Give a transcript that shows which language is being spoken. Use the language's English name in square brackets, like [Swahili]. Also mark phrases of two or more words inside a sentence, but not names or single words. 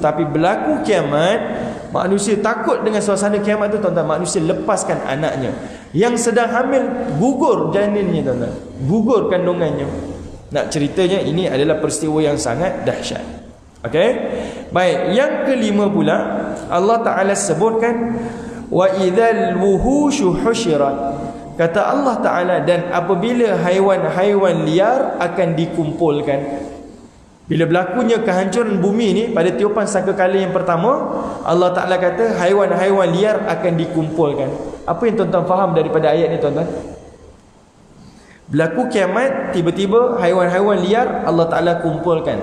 [Malay] Tapi berlaku kiamat, manusia takut dengan suasana kiamat tu tuan-tuan, manusia lepaskan anaknya. Yang sedang hamil, gugur janinnya tuan-tuan, gugur kandungannya. Nak ceritanya, ini adalah peristiwa yang sangat dahsyat. Okey, baik. Yang kelima pula, Allah Ta'ala sebutkan [Arabic] وإذا الوحوش حشرت. [Malay] Kata Allah Ta'ala, dan apabila haiwan-haiwan liar akan dikumpulkan. Bila berlakunya kehancuran bumi ni pada tiupan sangkakala yang pertama, Allah Ta'ala kata haiwan-haiwan liar akan dikumpulkan. Apa yang tuan-tuan faham daripada ayat ni tuan-tuan? Berlaku kiamat, tiba-tiba haiwan-haiwan liar Allah Ta'ala kumpulkan.